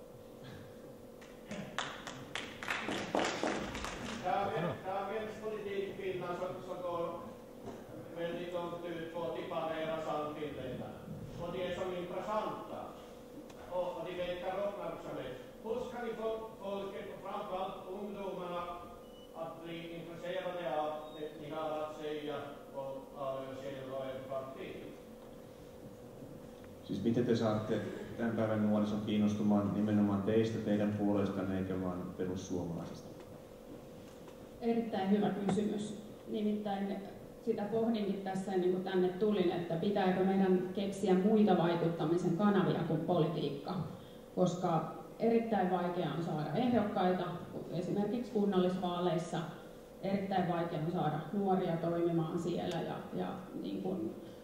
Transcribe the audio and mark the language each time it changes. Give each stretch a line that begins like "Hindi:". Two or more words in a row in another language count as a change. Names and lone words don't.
Swedish: Dagens politik i Finland så går väldigt långt ut på att parera Sannfinländarna. Och de är som intressanta. Och de väcker uppmärksamhet. Hur ska ni få folket, framförallt ungdomarna, att bli intresserade av det ni har att säga av er själva och er parti?
Finnish: Siis miten te saatte tämän päivän nuorison kiinnostumaan nimenomaan teistä, teidän puolestanne eikä vaan perussuomalaisista? Erittäin hyvä kysymys. Nimittäin sitä pohdinkin tässä niin kuin tänne tulin, että pitääkö meidän keksiä muita vaikuttamisen kanavia kuin politiikka, koska erittäin vaikea on saada ehdokkaita, esimerkiksi kunnallisvaaleissa, erittäin vaikea on saada nuoria toimimaan siellä ja niin kuin,